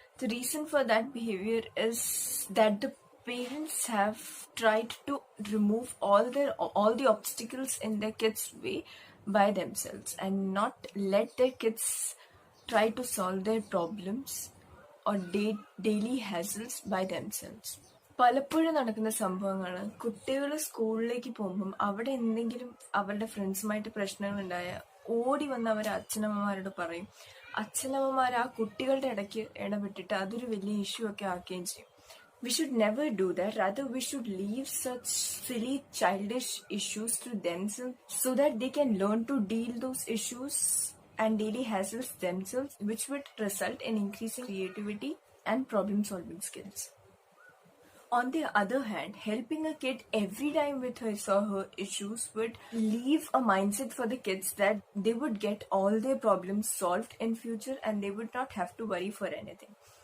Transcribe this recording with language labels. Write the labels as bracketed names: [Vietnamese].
[English] The reason for that behavior is that the parents have tried to remove all the obstacles in their kids' way by themselves and not let their kids try to solve their problems or daily hassles by themselves. [Malayalam] പലപ്പോഴും നടക്കുന്ന സംഭവങ്ങളാണ്, കുട്ടികൾ സ്കൂളിലേക്ക് പോകുമ്പം അവിടെ എന്തെങ്കിലും അവരുടെ ഫ്രണ്ട്സുമായിട്ട് പ്രശ്നങ്ങളുണ്ടായ ഓടി വന്ന് അവർ അച്ഛനമ്മമാരോട് പറയും. അച്ഛനമ്മമാർ ആ കുട്ടികളുടെ ഇടയ്ക്ക് ഇടപെട്ടിട്ട് അതൊരു വലിയ ഇഷ്യൂ ഒക്കെ ആക്കുകയും ചെയ്യും. [English] We should never do that. Rather, we should leave such silly, childish issues to themselves so that they can learn to deal those issues and daily hassles themselves, which would result in increasing creativity and problem-solving skills. On the other hand, helping a kid every time with his or her issues would leave a mindset for the kids that they would get all their problems solved in future and they would not have to worry for anything.